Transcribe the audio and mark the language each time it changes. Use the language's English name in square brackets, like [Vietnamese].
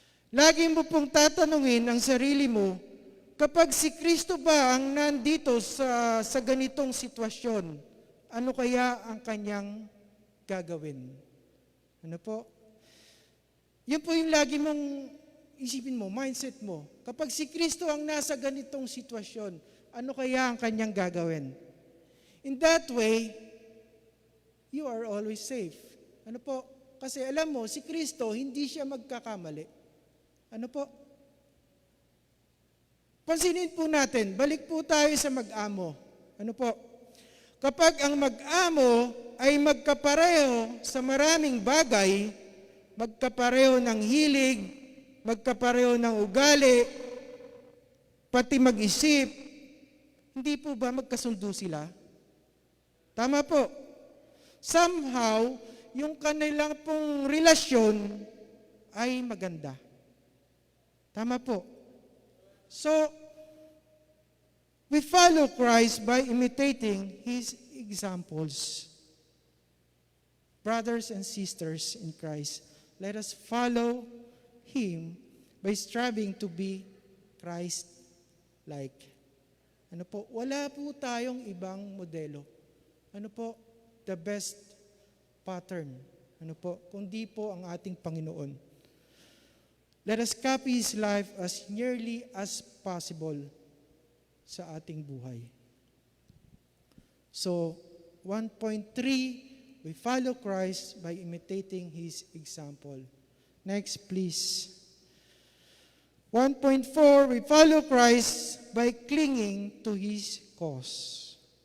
[Filipino] Lagi mo pong tatanungin ang sarili mo, kapag si Kristo ba ang nandito sa ganitong sitwasyon, ano kaya ang kanyang gagawin? Ano po? Yan po yung lagi mong isipin mo, mindset mo. Kapag si Kristo ang nasa ganitong sitwasyon, ano kaya ang kanyang gagawin? [English] In that way, you are always safe. [Filipino] Ano po? Kasi alam mo, si Kristo, hindi siya magkakamali. Ano po? Pansinin po natin, balik po tayo sa mag-amo. Ano po? Kapag ang mag-amo ay magkapareho sa maraming bagay, magkapareho ng hilig, magkapareho ng ugali, pati mag-isip, hindi po ba magkasundo sila? Tama po. Somehow, yung kanilang pong relasyon ay maganda. Tama po. [English] So, we follow Christ by imitating His examples. Brothers and sisters in Christ, let us follow Him by striving to be Christ-like. [Filipino] Ano po? Wala po tayong ibang modelo. Ano po? [English] The best pattern. Ano po? [Filipino] Kundi po ang ating Panginoon. [English] Let us copy His life as nearly as possible [Filipino] sa ating buhay. [English] So, 1.3, we follow Christ by imitating His example. Next, please. 1.4, we follow Christ by clinging to His cause.